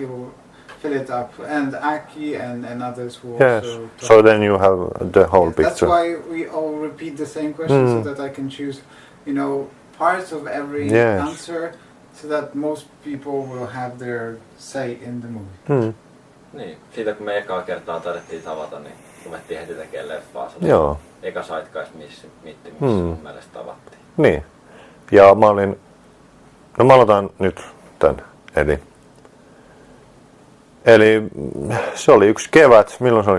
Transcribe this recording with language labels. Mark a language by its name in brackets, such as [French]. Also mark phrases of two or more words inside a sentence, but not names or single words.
[English] he will fill it up, and Aki and others will Yes. also talk. So then you have the whole That's picture. why we all repeat the same question so that I can choose, parts of every Yes. answer, so that most people will have their say in the movie. [Finnish] Niin, siitä kun me ekaa kertaa taidettiin tavata, niin ruvettiin heti tekemään leffaa. Se Joo. oli eka Zeitgeist-missä mun mielestä tavattiin. Niin. Ja mä aloitan nyt tän. Eli se oli yksi kevät, milloin se oli?